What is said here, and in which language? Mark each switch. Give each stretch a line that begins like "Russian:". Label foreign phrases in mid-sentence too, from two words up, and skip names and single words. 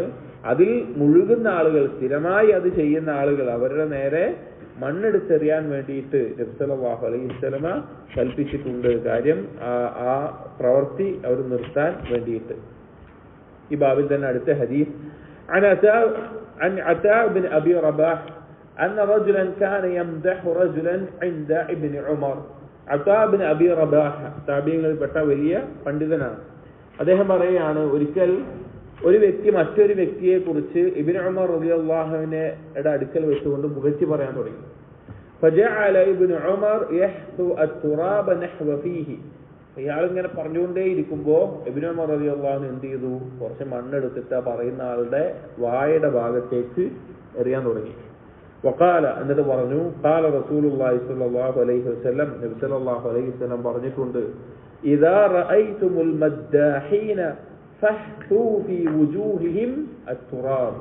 Malayalam: അതിൽ മുഴുകുന്ന ആളുകൾ, സ്ഥിരമായി അത് ചെയ്യുന്ന ആളുകൾ, അവരുടെ നേരെ മണ്ണെടുത്തെറിയാൻ വേണ്ടിയിട്ട് നബി
Arabic: صلى الله عليه وسلم
Malayalam: കൽപ്പിച്ചിട്ടുണ്ട്. കാര്യം ആ പ്രവൃത്തി അവർ നിർത്താൻ വേണ്ടിയിട്ട്. ഈ ബാബിൽ തന്നെ അടുത്ത ഹദീസ്
Arabic: عن عتاء بن أبي رباح أن رجلا كان يمدح رجلا عند ابن عمر.
Malayalam: عتاء بن أبي رباح താബിഈങ്ങളിൽപ്പെട്ട വലിയ പണ്ഡിതനാണ്. അദ്ദേഹം പറയുകയാണ്, ഒരിക്കൽ ഒരു വ്യക്തി മറ്റൊരു വ്യക്തിയെ കുറിച്ച് ഇബ്നു ഉമർ റളിയല്ലാഹു അൻഹുവിന്റെ അടുക്കൽ വെച്ചുകൊണ്ട് പുകഴ്ത്തി പറയാൻ തുടങ്ങി.
Arabic: فجعل ابن عمر يحثو التراب نحو فيه.
Malayalam: ഇയാൾ ഇങ്ങനെ പറഞ്ഞുകൊണ്ടേ ഇരിക്കുമ്പോൾ ഇബ്നു ഉമർ
Arabic: رضي الله عنه
Malayalam: എന്ത് ചെയ്തു? കുറച്ച് മണ്ണെടുത്തിട്ട് പറയുന്ന ആളുടെ വായുടെ ഭാഗത്തേക്ക് എറിയാൻ തുടങ്ങി.
Arabic: വഖാല,
Malayalam: എന്നിട്ട് പറഞ്ഞു,
Arabic: قال رسول الله صلى الله عليه وسلم, നബി صلى الله عليه وسلم പറഞ്ഞിട്ടുണ്ട്, إذا رأيتم المداحين فاحثوا في وجوههم التراب.